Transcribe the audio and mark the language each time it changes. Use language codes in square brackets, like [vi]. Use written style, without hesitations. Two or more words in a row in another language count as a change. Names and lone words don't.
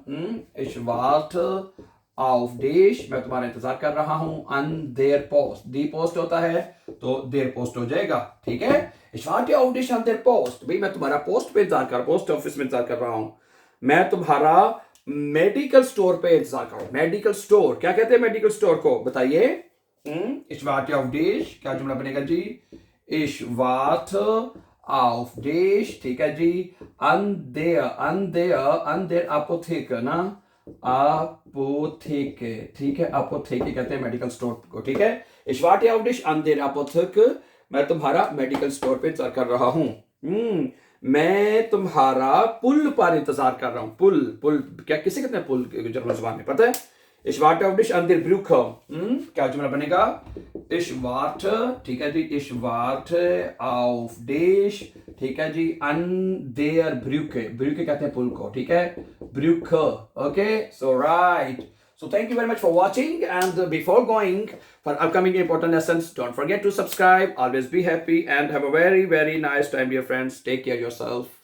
[de] auf dich, [hi] मैं तुम्हारा इंतजार कर रहा हूं, [de] an der Post, die Post [hi] होता है तो [de] der Post [hi] हो जाएगा, ठीक है, [de] ich warte auf dich an der Post, [hi] भाई मैं तुम्हारा पोस्ट पे इंतजार कर, [en] post office [hi] में इंतजार कर रहा हूं, मैं तुम्हारा [en] medical store [hi] पे इंतजार करो। [en] medical store, [hi] क्या कहते हैं [en] medical store [hi] को, बताइए। [de] Ich warte auf dich, [hi] क्या जुमला बनेगा जी? [de] Ich warte auf dich, [hi] ठीक है जी। [de] an der Apotheke ना, Apotheke, [hi] ठीक है, Apotheke कहते हैं [en] medical store [hi] को, ठीक है। [de] Ich warte auf dich an der Apotheke, [hi] मैं तुम्हारा [en] medical store [hi] पे इंतजार कर रहा हूँ। मैं तुम्हारा पुल पर इंतजार कर रहा हूँ। पुल, पुल क्या किसे कहते हैं पुल जर्मन जुबान में, पता है? [de] Ich warte auf dich an der Brücke, [hi] क्या जुमला बनेगा? [de] Ich warte, [hi] ठीक है जी, [de] ich warte auf dich, [hi] ठीक है जी, [de] an der Brücke, [hi] Brücke कहते हैं पुल को, ठीक है, Brücke, [en] okay, so right. So thank you very much for watching, and before going for upcoming important lessons, don't forget to subscribe. Always be happy and have a very nice time, dear friends. Take care of yourself.